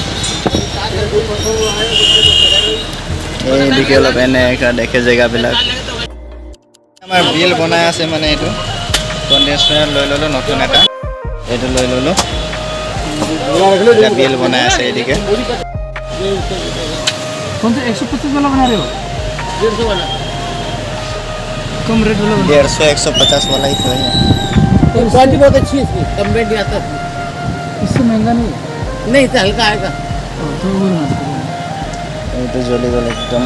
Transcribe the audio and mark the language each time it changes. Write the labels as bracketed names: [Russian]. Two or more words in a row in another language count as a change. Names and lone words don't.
[Assamese] এইদিকে অলপ এনেকুৱা দেখে জেগাবিলাক। আমাৰ বিল বনাই আছে মানে এইটো কণ্ডিচনাৰ লৈ ল'লোঁ নতুন এটা, এইটো লৈ ল'লোঁ। এতিয়া বিল বনাই আছে এইদিকে। [Hindi] 125 वाला बना रहे हो? 150 वाला कम रेट वाला 150-150 वाला ही तो है। क्वालिटी बहुत अच्छी है इसकी, कम रेट आता है, इससे महंगा नहीं है। नहीं तो हल्का आएगा। ये तो जली गल एकदम।